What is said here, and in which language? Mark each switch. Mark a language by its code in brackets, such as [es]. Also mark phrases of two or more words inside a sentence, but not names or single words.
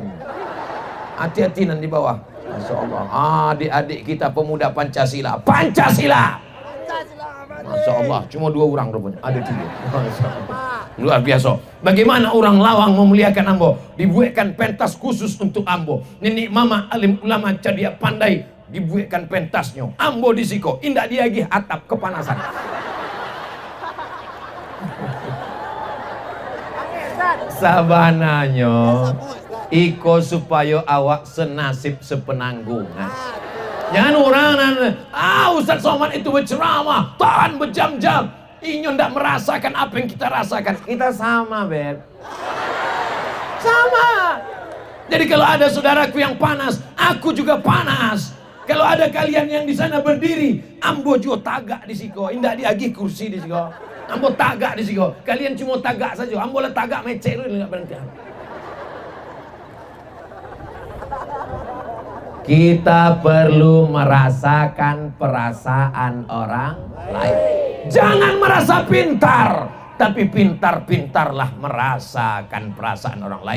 [id] Hati-hati nanti di bawah. [ar] Masya Allah. [id] Adik-adik kita pemuda Pancasila. Pancasila. [ar] Masya Allah. [id] Cuma 2 orang rupanya. Ada 3. Luar biasa. Bagaimana orang Lawang memuliakan ambo. Dibuatkan pentas khusus untuk ambo. [min] Nenek mama alim ulama cadia pandai. Dibuatkan pentasnya. Ambo disiko. Indah diagih atap kepanasan. Sabananya iko supaya awak senasib sepenanggungan. [id] Jangan orang Ustaz Somad itu berceramah tahan berjam-jam. [min] Inyo ndak merasakan apa yang kita rasakan. Kita sama, Beb. [id] Sama. Jadi kalau ada saudaraku yang panas, aku juga panas. [min] Kalau ada kalian yang di sana berdiri, ambo juga tagak di siko. Indah diagih kursi di siko. Ambo tagak di siko. Kalian cuma tagak saja. Ambo lah tagak mecek dulu enggak berhenti. [id] Kita perlu merasakan perasaan orang lain. Jangan merasa pintar, tapi pintar-pintarlah merasakan perasaan orang lain.